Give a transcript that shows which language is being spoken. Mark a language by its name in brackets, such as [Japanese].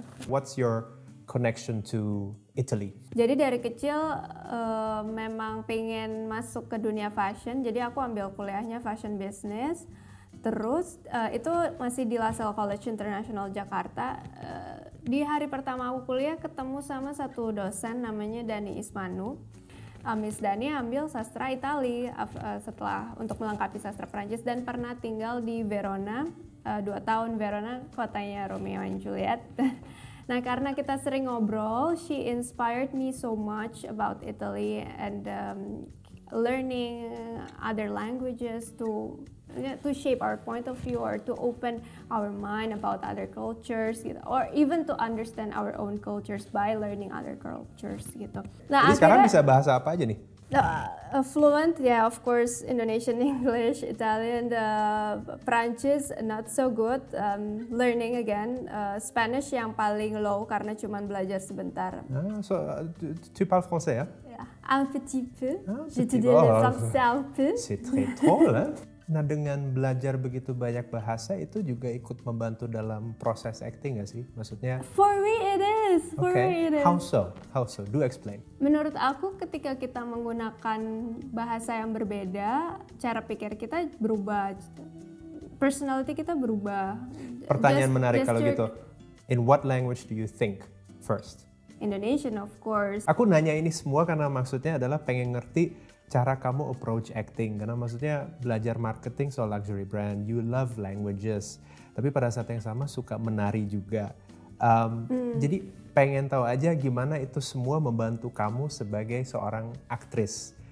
[English] What's your connection to Italy? [Indonesian] Jadi dari kecil memang pengen masuk ke dunia fashion. Jadi aku ambil kuliahnya fashion business. Terus itu masih di LaSalle College International Jakarta. Di hari pertama aku kuliah ketemu sama satu dosen namanya Dani Ismanu. Miss Dani ambil sastra Itali setelah untuk melengkapi sastra Prancis dan pernah tinggal di Verona 2 tahun. Verona kotanya Romeo and Juliet. Nah, karena kita sering ngobrol, [English] she inspired me so much about Italy and learning other languages to shape our point of view or to open our mind about other cultures gitu, or even to understand our own cultures by learning other cultures gitu. [Indonesian] Nah, jadi sekarang bisa bahasa apa aja nih? [English] Fluent, yeah, of course, Indonesian, English, Italian, Prancis, not so good. Learning again, [Indonesian] Spanish yang paling low karena cuma belajar sebentar. [French] Tu parles français, ya? [English] Yeah, [French] un petit peu. J'étudie le français un peu. C'est très drôle, hein? [Indonesian] Nah, dengan belajar begitu banyak bahasa itu juga ikut membantu dalam proses acting nggak sih? Maksudnya? [English] For me it is. For me it is. How so? How so? Do explain. [Indonesian] Menurut aku ketika kita menggunakan bahasa yang berbeda, cara pikir kita berubah, personality kita berubah. Pertanyaan menarik kalau gitu. [English] In what language do you think first? Indonesian, of course. [Indonesian] Aku nanya ini semua karena maksudnya adalah pengen ngerti cara kamu approach acting, karena maksudnya belajar marketing soal luxury brand, [English] you love languages, [Indonesian] tapi pada saat yang sama suka menari juga. Jadi pengen tahu aja gimana itu semua membantu kamu sebagai seorang aktris.